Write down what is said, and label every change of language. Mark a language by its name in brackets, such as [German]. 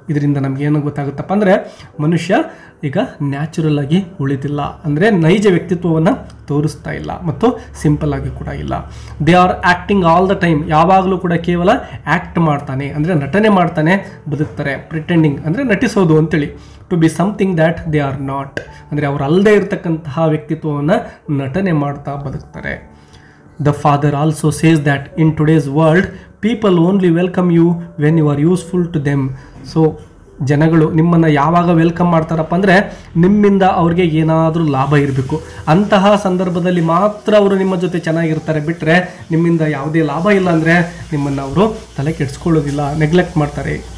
[Kannada] ಇದರಿಂದ ನಮಗೇನು ಗೊತ್ತಾಗುತ್ತಪ್ಪ ಅಂದರೆ, ಮನುಷ್ಯ ಈಗ ನ್ಯಾಚುರಲ್ ಆಗಿ ಉಳಿದಿಲ್ಲ, ಅಂದರೆ ನೈಜ ವ್ಯಕ್ತಿತ್ವವನ್ನು ತೋರಿಸ್ತಾ ಇಲ್ಲ, ಮತ್ತು ಸಿಂಪಲ್ ಆಗಿ ಕೂಡ ಇಲ್ಲ. [English] They are acting all the time. [Kannada] ಯಾವಾಗಲೂ ಕೂಡ ಕೇವಲ ಆ್ಯಕ್ಟ್ ಮಾಡ್ತಾನೆ, ಅಂದರೆ ನಟನೆ ಮಾಡ್ತಾನೆ ಬದುಕ್ತಾರೆ. ಪ್ರಿಟೆಂಡಿಂಗ್ ಅಂದರೆ ನಟಿಸೋದು ಅಂತೇಳಿ. [English] to be something that they are not, [Kannada] ಅಂದರೆ ಅವರು ಅಲ್ಲದೆ ಇರತಕ್ಕಂತಹ ವ್ಯಕ್ತಿತ್ವವನ್ನು ನಟನೆ ಮಾಡ್ತಾ ಬದುಕ್ತಾರೆ. [English] The father also says that in today's world, people only welcome you when you are useful to them. [Kannada] So ಜನಗಳು ನಿಮ್ಮನ್ನು ಯಾವಾಗ ವೆಲ್ಕಮ್ ಮಾಡ್ತಾರಪ್ಪ ಅಂದರೆ, ನಿಮ್ಮಿಂದ ಅವ್ರಿಗೆ ಏನಾದರೂ ಲಾಭ ಇರಬೇಕು, ಅಂತಹ ಸಂದರ್ಭದಲ್ಲಿ ಮಾತ್ರ ಅವರು ನಿಮ್ಮ ಜೊತೆ ಚೆನ್ನಾಗಿರ್ತಾರೆ. ಬಿಟ್ಟರೆ ನಿಮ್ಮಿಂದ ಯಾವುದೇ ಲಾಭ ಇಲ್ಲ ಅಂದರೆ ನಿಮ್ಮನ್ನು ಅವರು ತಲೆ ಕೆಡಿಸ್ಕೊಳ್ಳೋದಿಲ್ಲ, ನೆಗ್ಲೆಕ್ಟ್ ಮಾಡ್ತಾರೆ.